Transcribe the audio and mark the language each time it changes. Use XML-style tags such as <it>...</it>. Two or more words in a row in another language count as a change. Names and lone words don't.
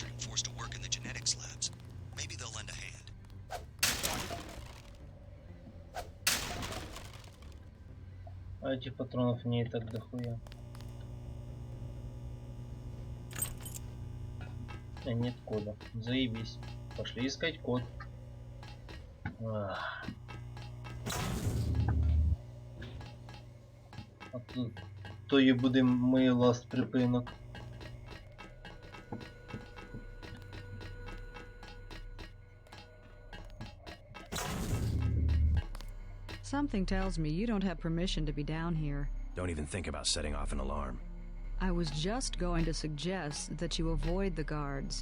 <en>forced to work in the genetics labs. Maybe they'll lend a hand.</en> <ru>А этих патронов не так дохуя. Нет кода. Заебись. Пошли искать код. Ах.</ru> <uk>А тут то є буде мій ласт припинок.</uk> <en>Something tells me you don't have permission to be down here. Don't even think about setting off an alarm. I was just going to suggest that you avoid the guards.</en>